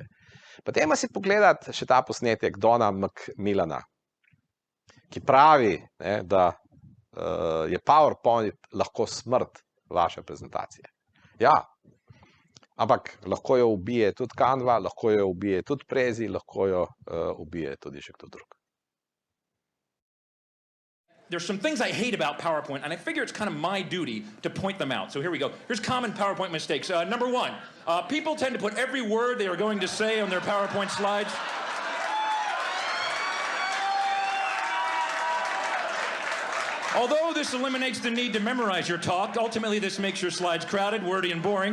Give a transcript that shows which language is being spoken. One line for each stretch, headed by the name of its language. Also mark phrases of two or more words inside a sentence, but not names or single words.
Slovenian: Potem si pogledati še ta posnetek Dona Macmillana, ki pravi, ne, da je PowerPoint lahko smrt vaše prezentacije. Ja, ampak lahko jo ubije tudi Canva, lahko jo ubije tudi Prezi, lahko jo ubije tudi še kdo drug.
English: There's some things I hate about PowerPoint, and I figure it's kind of my duty to point them out. So here we go. Here's common PowerPoint mistakes. Number one, people tend to put every word they are going to say on their PowerPoint slides. Although this eliminates the need to memorize your talk, ultimately this makes your slides crowded, wordy, and boring.